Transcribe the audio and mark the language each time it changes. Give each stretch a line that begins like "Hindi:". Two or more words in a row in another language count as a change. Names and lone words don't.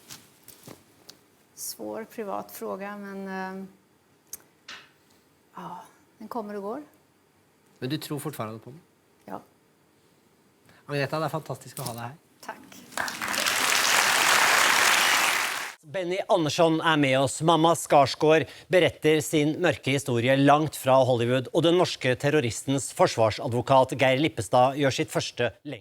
Swedish: Svår privat fråga, men ja, den kommer och går. Men du tror fortfarande på den? Ja. Agneta, det är fantastiskt att ha dig här. Tack.
Norwegian: Benny Andersson er med oss. Mamma Skarsgård beretter sin mørke historie langt fra Hollywood, og den norske terroristens forsvarsadvokat Geir Lippestad gjør sitt første lenge.